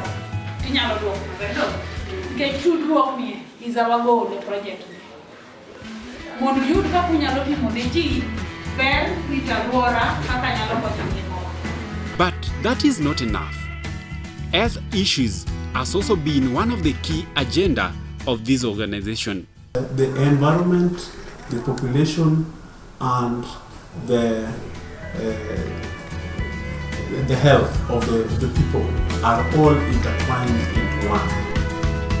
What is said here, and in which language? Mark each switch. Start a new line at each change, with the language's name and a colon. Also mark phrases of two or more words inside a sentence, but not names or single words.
Luo (Kenya and Tanzania): Tinyalo duok maber. Ke tudruok ni
English: is our goal the project.
Luo (Kenya and Tanzania): Mondo yud kaka nyalo timo ne ji ber rito alwora kaka nyalo konyo ngima.
English: But that is not enough. Health issues has also been one of the key agenda of this organization. The environment, the population, and the health of the people are all intertwined into one.